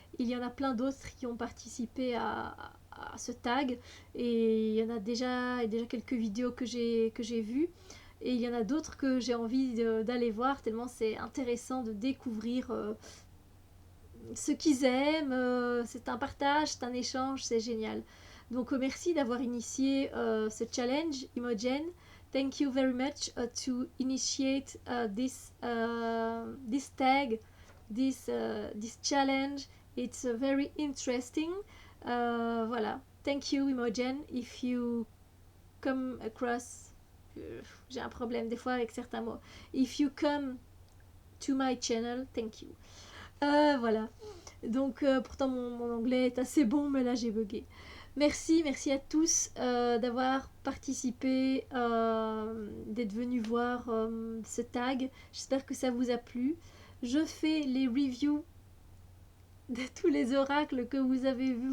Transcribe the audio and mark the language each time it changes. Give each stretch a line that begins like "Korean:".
French: Il y en a plein d'autres qui ont participé à ce tag, et il y en a déjà quelques vidéos que j'ai vues, et il y en a d'autres que j'ai envie d'aller voir, tellement c'est intéressant de découvrir ce qu'ils aiment. C'est un partage, c'est un échange, c'est génial. Donc merci d'avoir initié ce challenge, Imogen.
English: Thank you very much to initiate this tag, this challenge. It's very interesting. Voilà. Thank you, Imogen. If you come across,
French: j'ai un problème des fois avec certains mots.
English: If you come to my channel, thank you.
French: Voilà. Donc pourtant mon anglais est assez bon, mais là j'ai bugué. Merci à tous d'avoir participé, d'être venus voir ce tag. J'espère que ça vous a plu. Je fais les reviews de tous les oracles que vous avez vus.